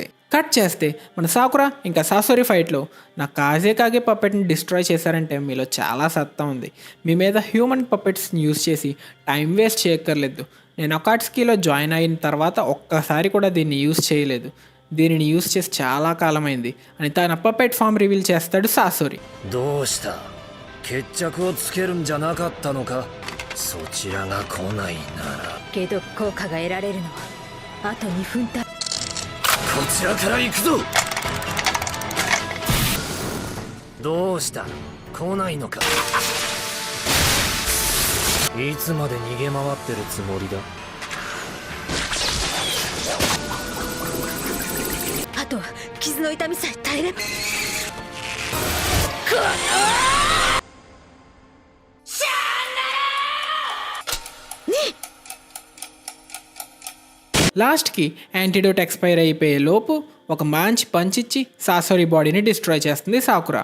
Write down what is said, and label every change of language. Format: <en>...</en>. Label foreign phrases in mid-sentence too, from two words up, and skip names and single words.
<te>కట్ చేస్తే మన సాకురా ఇంకా సాసోరి ఫైట్లో నా కాగే పప్పెట్ని డిస్ట్రాయ్ చేశారంటే మీలో చాలా సత్తా ఉంది. మీ మీద</te> <en>human puppets</en> <te>యూజ్ చేసి</te> <en>time waste</en> <te>చేయక్కర్లేదు. నేను అకాట్స్కీలో జాయిన్ అయిన తర్వాత ఒక్కసారి కూడా దీన్ని యూజ్ చేయలేదు. దీనిని యూజ్ చేసి చాలా కాలమైంది అని తన</te> <en>puppet form reveal</en> <te>చేస్తాడు సాసోరి.</te> <ja>どうした？決着をつけるんじゃなかったのか？そちらが来ないならけど効果が得られるのはあと2分たこちらから行くぞ。どうした？来ないのか？いつまで逃げ回ってるつもりだ？あとは傷の痛みさえ耐えれば</ja> <te>లాస్ట్కి</te> <en>antidote expire</en> <te>అయిపోయే లోపు ఒక మంచి పంచిచ్చి సాసోరి బాడీని డిస్ట్రాయ్ చేస్తుంది సాకురా.</te>